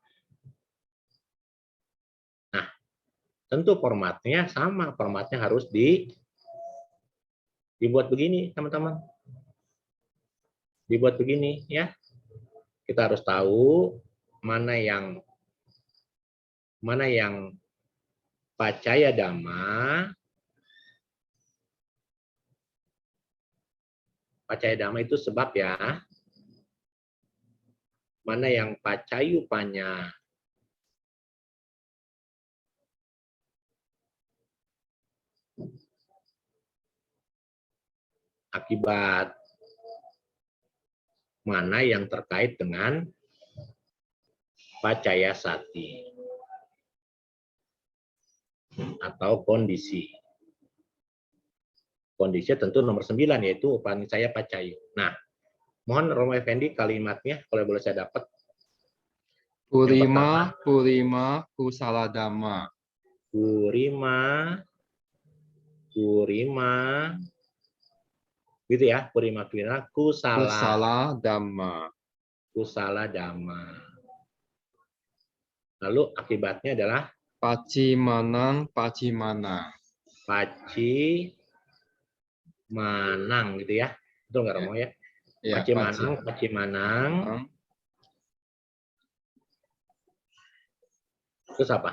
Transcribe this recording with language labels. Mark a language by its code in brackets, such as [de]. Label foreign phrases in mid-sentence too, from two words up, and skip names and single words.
[id] Nah, tentu formatnya sama, formatnya harus dibuat begini, teman-teman. Dibuat begini ya. Kita harus tahu mana yang [pi] pacaya dhamma. Pacaya dhamma [id] itu sebab ya. Mana yang pacayupanya. Akibat. Mana yang terkait dengan [pi] pacaya sati [id] atau kondisi. Kondisi tentu nomor 9 yaitu [pi] Upanisaya Pacayo. [id] Nah, mohon Romo Effendi kalimatnya kalau boleh saya dapat. [pi] Purima kusala dhamma. [id] Purima gitu ya, [pi] purima Kusala dhamma. kusala dhamma. [id] Lalu akibatnya adalah Pacimanang. Pacimanang gitu ya. Betul nggak Romo ya? Ya, Pacimanang. Terus apa?